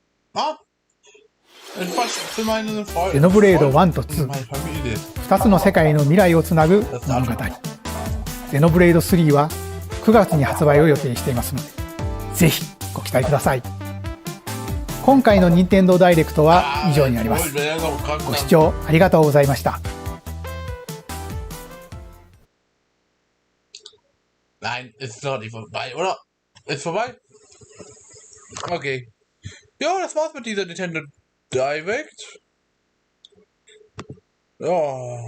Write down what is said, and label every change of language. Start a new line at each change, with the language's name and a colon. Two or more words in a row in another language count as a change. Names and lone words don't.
German: Etwas für meine Freunde.
Japanese: ゼノブレード1と2、2つの世界の未来をつなぐ物語。ゼノブレード3は9月に発売を予定していますので、ぜひご期待ください。今回の任天堂ダイレクトは以上になります。ご視聴ありがとうございました。
German: Nein, ist noch nicht vorbei, oder? Ist vorbei? Okay. Ja, das war's mit dieser Nintendo Direct. Ja.